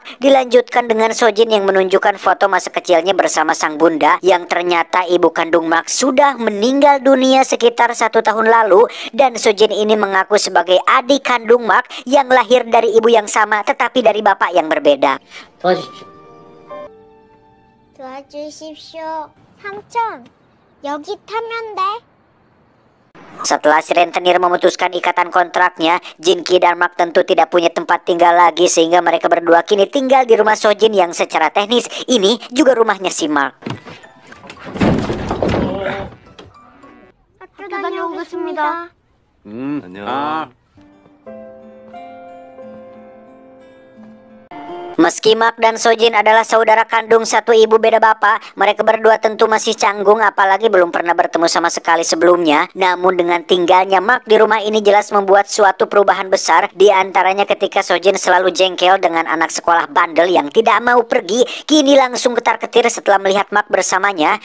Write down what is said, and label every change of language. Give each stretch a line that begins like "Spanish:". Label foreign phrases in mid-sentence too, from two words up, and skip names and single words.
Indonesian: Dilanjutkan dengan Sojin yang menunjukkan foto masa kecilnya bersama sang bunda, yang ternyata ibu kandung Mark sudah meninggal dunia sekitar 1 tahun lalu. Dan Sojin ini mengaku sebagai adik kandung Mark yang lahir dari ibu yang sama tetapi dari bapak yang berbeda.
Korean: 도와주십시오. 삼촌, 여기 타면 돼?
Indonesian: Setelah si rentenir memutuskan ikatan kontraknya, Jinki dan Mark tentu tidak punya tempat tinggal lagi, sehingga mereka berdua kini tinggal di rumah Sojin yang secara teknis ini juga rumahnya si Mark.
Korean: 학교 다녀오겠습니다. 안녕.
Indonesian: Meski Mark dan Sojin adalah saudara kandung satu ibu beda bapak, mereka berdua tentu masih canggung apalagi belum pernah bertemu sama sekali sebelumnya. Namun dengan tinggalnya Mark di rumah ini jelas membuat suatu perubahan besar, di antaranya ketika Sojin selalu jengkel dengan anak sekolah bandel yang tidak mau pergi, kini langsung ketar-ketir setelah melihat Mark bersamanya.